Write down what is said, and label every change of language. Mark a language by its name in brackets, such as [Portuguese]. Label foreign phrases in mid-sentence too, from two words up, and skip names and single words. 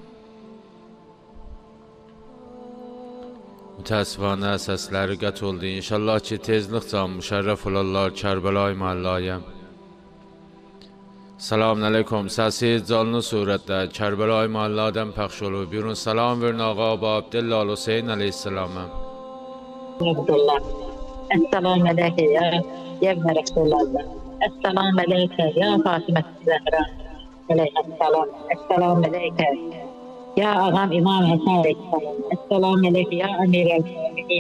[Azerbaijani] Mütəəssifanə səsləri qət oldu. İnşallah ki tezlikca müşərrəf olarlar Kərbalay mahallaya. [Arabic] سلام عليكم. [Azerbaijani] Səsiz canlı surətdə Kərbalay mahalladan pəxş olub. Buyurun salam verin ağa Abu Abdullah Hüseyin aleyhisselama. Abdullah. [Arabic] السلام عليك يا ابن رسول الله. السلام عليك يا فاطمة الزهراء. عليه السلام. السلام عليك يا آغام إمام حسن عليه السلام. السلام عليك يا أمير المؤمنين.